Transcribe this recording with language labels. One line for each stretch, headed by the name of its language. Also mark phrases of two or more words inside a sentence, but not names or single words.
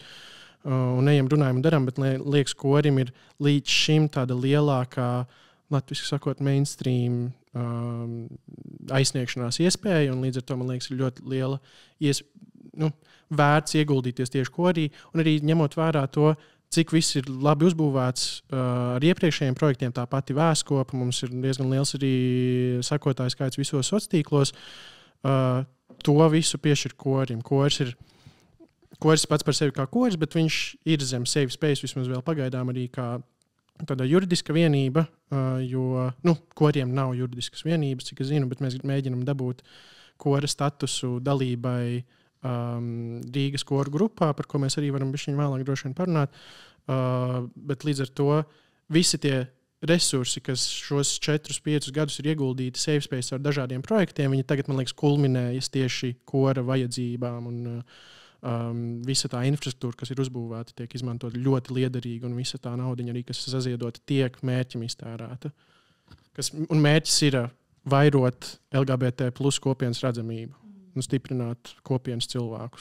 Latvian: Un ejam, runājam un darām, bet liekas, korim ir līdz šim tāda lielākā, latviski sakot, mainstream aizsniegšanās iespēja, un līdz ar to, man liekas, ir ļoti liela vērts ieguldīties tieši korī, un arī ņemot vērā to, cik viss ir labi uzbūvēts ar iepriekšējiem projektiem, tā pati Vēskopa, mums ir diezgan liels arī sakotāju skaits visos sociālos tīklos, to visu piešķir korim. Koris pats par sevi kā koris, bet viņš ir zem
English: safe space
Latvian: vismaz vēl pagaidām arī kā tāda juridiska vienība, jo koriem nav juridiskas vienības, cik es zinu, bet mēs mēģinam dabūt kora statusu dalībai Rīgas koru grupā, par ko mēs arī varam bišķiņ vēlāk droši vien parunāt. Bet līdz ar to visi tie resursi, kas šos 4-5 gadus ir ieguldīti
English: safe space
Latvian: ar dažādiem projektiem, viņi tagad, man liekas, kulminējas tieši kora vajadzībām un visa tā infrastruktūra, kas ir uzbūvēta, tiek izmantot ļoti liederīgi, un visa tā naudiņa arī, kas saziedota, tiek mērķim iztērēta. Un mērķis ir vairot LGBT plus kopienas redzamību un stiprināt kopienas cilvēkus.